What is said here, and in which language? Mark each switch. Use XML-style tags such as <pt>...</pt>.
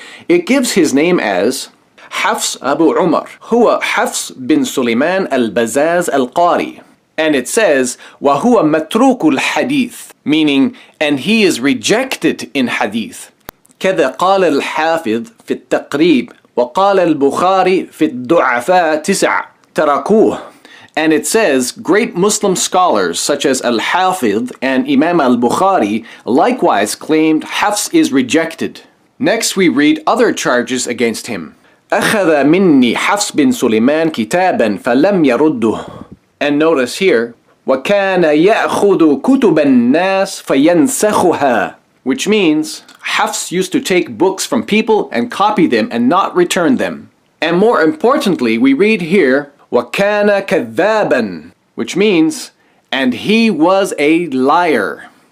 <en>It gives his name as Hafs Abu Umar, huwa Hafs bin Sulaiman al-Bazaz al-Qari. And it says,</en> <ar>وَهُوَ مَتْرُوكُ الْحَدِيثِ,</ar> <en>meaning, and he is rejected in hadith.</en> <ar>كذا قال الحافظ في التقريب وقال البخاري في الضعفاء 9 تركوه.</ar> <en>And it says, great Muslim scholars such as Al-Hafidh and Imam al-Bukhari likewise claimed Hafs is rejected. Next we read other charges against him.</en> <ar>أخذ مني حفص بن سليمان كتابا فلم يرده.</ar> <en>And notice here,</en> <ar>وكان يأخذ كتب الناس فينسخها,</ar> <en>which means Hafs used to take books from people and copy them and not return them. And more importantly, we read here,</en> <ar>وَكَانَ كَذَّابًا,</ar> <en>which means, and he was a liar.</en>